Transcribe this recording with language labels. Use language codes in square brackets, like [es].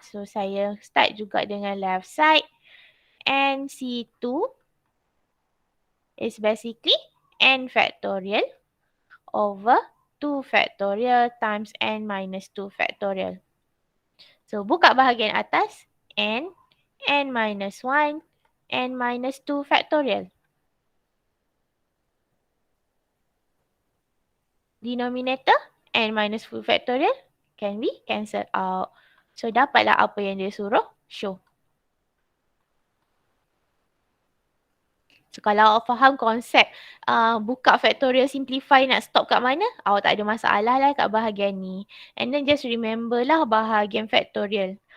[ms] So saya start juga dengan [en] left side. NC2 is basically n factorial over 2 factorial times n minus 2 factorial. [ms] So buka bahagian atas, n minus 1, n minus 2 factorial. [en] Denominator, n minus 2 factorial can be cancelled out. [ms] So dapatlah apa yang dia suruh show. So kalau awak faham konsep buka factorial simplify nak stop kat mana, awak tak ada masalah lah kat bahagian ni. [en] And then just remember lah bahagian factorial.